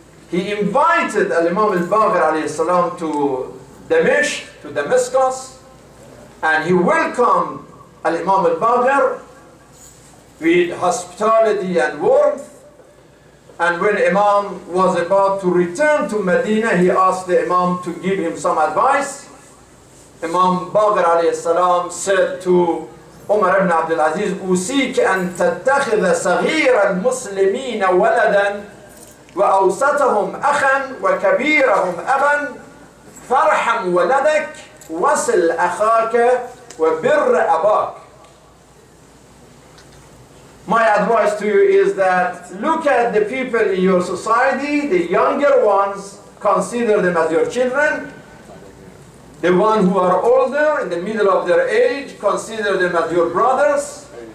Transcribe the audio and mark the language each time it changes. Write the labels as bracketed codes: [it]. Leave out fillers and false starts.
[en] He invited Imam Al-Baqir alayhi salam to Damascus, and he welcomed Imam Al-Baqir with hospitality and warmth. And when Imam was about to return to Medina, he asked the Imam to give him some advice. Imam Baqir alayhi salam said to Umar ibn Abdul Aziz, [ar] أوصيك أن تتخذ صغير المسلمين ولدا وأوسطهم أخا وكبيرهم أبا فارحم ولدك وصل أخاك وبر أباك. [en] My advice to you is that look at the people in your society, the younger ones, consider them as your children. The ones who are older, in the middle of their age, consider them as your brothers.